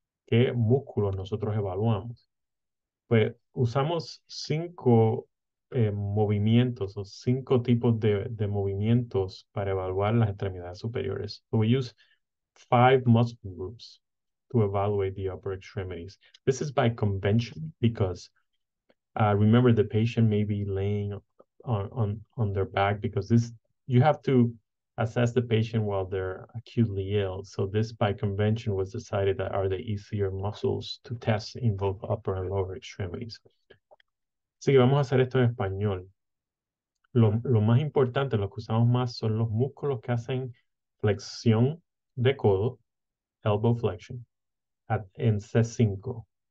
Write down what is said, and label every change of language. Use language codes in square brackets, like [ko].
[es] ¿Qué músculos nosotros evaluamos? Pues usamos 5 movimientos o 5 tipos de movimientos para evaluar las extremidades superiores. [en] So we use 5 muscle groups to evaluate the upper extremities. This is by convention because remember the patient may be laying on their back because you have to assess the patient while they're acutely ill. So this by convention was decided that are the easier muscles to test in both upper and lower extremities. [es] Así que vamos a hacer esto en español. Lo más importante, lo que usamos más son los músculos que hacen flexión de codo, [en] elbow flexion, [es] en C5.